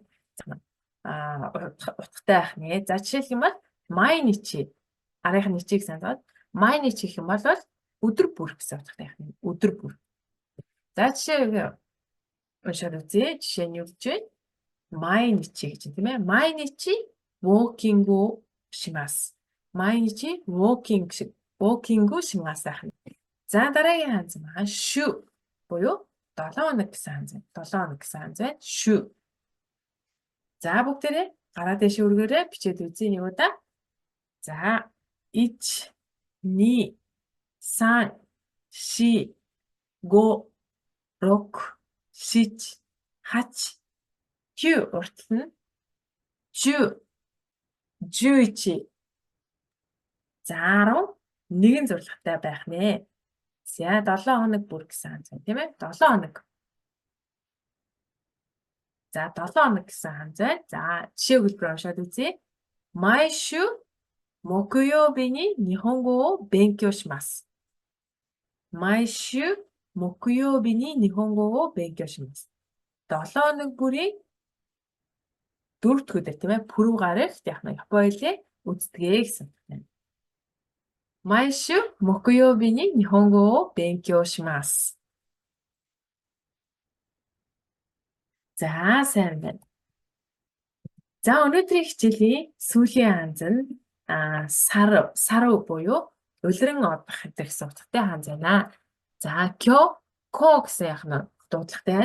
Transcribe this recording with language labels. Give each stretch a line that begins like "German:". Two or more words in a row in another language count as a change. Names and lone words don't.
Mongolian: Утгатай байх нэ. За, жишээлх юм бол
Japanese: 毎日.
Mongolian: Арийнхын ничи гэсэн ханз.
Japanese: 毎日
Mongolian: гэх юм бол өдөр бүр гэсэн утгатай байх нэ. Өдөр бүр. За, жишээ уншаад үзье. Жишээ нь юу гэж вэ?
Japanese: 毎日
Mongolian: гэж тийм ээ.
Japanese: 毎日ウォーキングをします。毎日ウォーキングをします。
Mongolian: За, дараагийн ханз маань шү буюу 7 хоног гэсэн ханз байна. 7 хоног гэсэн ханз байна. Шү. За, бүгдээрээ гараа дэше үргээрээ бичээд үзье нэг удаа. За, 1, 2, 3, 4, 5, 6, 7, 8, 9 уртл нь 10, 11. За, 11 зурлагтай байх нэ. За, 7 хоног бүр гэсэн ханз байна тийм ээ. 7 хоног. За, 7 хоног гэсэн ханз байна. За, жишээ хэлбэр уншаад үзье.
Japanese: 毎週木曜日に日本語を勉強します. Майшу 木曜日に日本語を勉強します.
Mongolian: 7 хоног бүрийн 4 дахь өдөр тийм ээ пүрэв гарагт яг нэг Японы үздэгэ гэсэн үг байна.
Japanese: 毎週木曜日に日本語を勉強します.
Mongolian: За сайн байна. За өнөөдрийн хичээлийн сүүлийн ханз нь сарв буюу улиран одох гэсэн утгатай ханз байна. За ко гэсэн яг нь дуудлагатай байна.